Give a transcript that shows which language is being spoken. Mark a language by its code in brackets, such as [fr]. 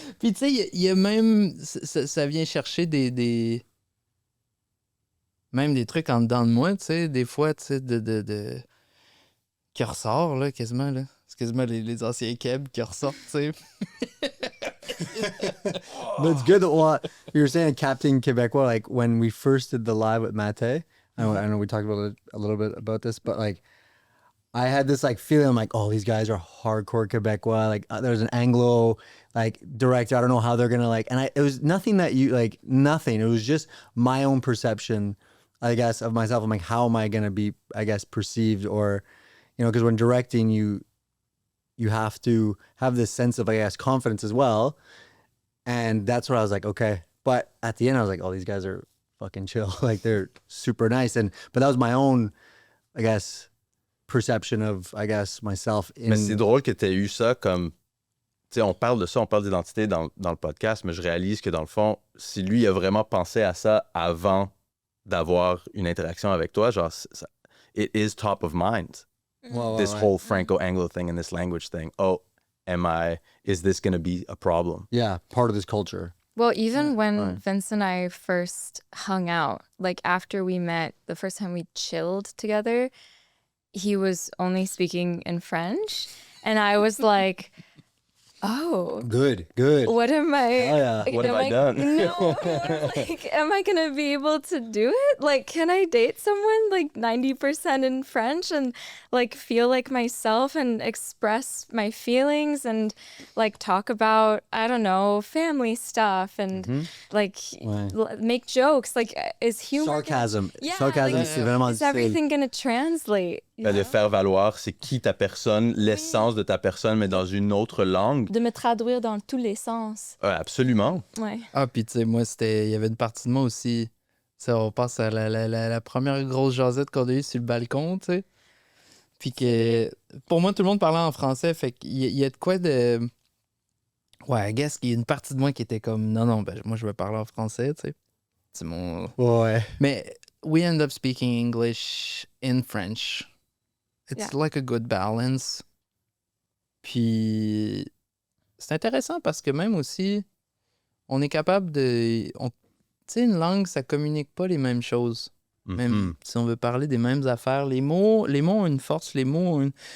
[fr] Puis, tu sais, il y a même... Ça vient chercher même des trucs en dedans de moi, tu sais, des fois, tu sais, qui ressort, là, quasiment, là. C'est quasiment les anciens Keb qui ressortent, tu sais. [en] But it's good. Well, you were saying Captain Quebecois, like when we first did the live with Mate, I know we talked about it a little bit about this, but like I had this like feeling like, oh, these guys are hardcore Quebecois. Like there's an Anglo like director. I don't know how they're gonna like, and it was nothing that you like, nothing. It was just my own perception, I guess, of myself. I'm like, how am I gonna be, I guess, perceived, or, you know, because when directing, you have to have this sense of, I guess, confidence as well, and that's what I was like, okay. But at the end, I was like, oh, these guys are fucking chill. Like they're super nice. But that was my own, I guess, perception of, I guess, myself. [fr] Mais c'est drôle que tu aies eu ça comme... Tu sais, on parle de ça, on parle d'identité dans le podcast, mais je réalise que dans le fond, si lui a vraiment pensé à ça avant d'avoir une interaction avec toi, genre, [en] it is top of mind. This whole Franco-Anglo thing and this language thing. Oh, is this going to be a problem? Yeah, part of this culture. Well, even when Vince and I first hung out, like after we met, the first time we chilled together, he was only speaking in French. And I was like, oh. Good. What am I? Oh, yeah. What have I done? No. Like, am I going to be able to do it? Like, can I date someone like 90% in French and like feel like myself and express my feelings and like talk about, I don't know, family stuff and like make jokes? Like, is humor... Sarcasm. Yeah, Sarcasm, like, [fr] c'est vraiment [en] is everything going to translate? [fr] Ben, de faire valoir, c'est qui ta personne, l'essence de ta personne, mais dans une autre langue. De me traduire dans tous les sens. Absolument. Ouais. Ah, puis tu sais, moi, il y avait une partie de moi aussi. Tu sais, on passe à la première grosse jasette qu'on a eue sur le balcon, tu sais. Puis que, pour moi, tout le monde parlait en français, fait qu'il y a de quoi de... Ouais, [en] I guess [fr] qu'il y a une partie de moi qui était comme, non, ben, moi, je veux parler en français, tu sais. C'est mon... Ouais. [en] Mais we end up speaking English in French. It's like a good balance. [fr] Puis c'est intéressant parce que même aussi, on est capable de... Tu sais, une langue, ça communique pas les mêmes choses. Même si on veut parler des mêmes affaires, les mots ont une force, les mots ont une...